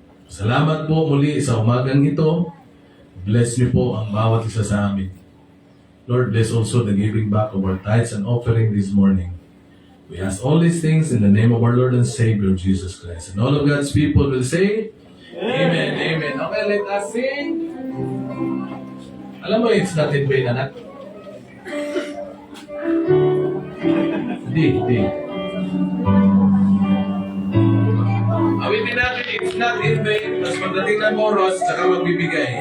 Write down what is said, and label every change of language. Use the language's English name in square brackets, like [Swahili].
[Filipino] Salamat po muli sa umagang ito. Bless niyo po ang bawat isa sa amin. [English] Lord, bless also the giving back of our tithes and offering this morning. We ask all these things in the name of our Lord and Savior, Jesus Christ. And all of God's people will say, Amen, Amen. Okay, let us sing. [Filipino] Alam mo, [English] it's not in vain, [Filipino] anak. Hindi. Awitin natin, [English] it's not in vain. [Filipino] Tapos pagdating ng oras, saka magbibigay.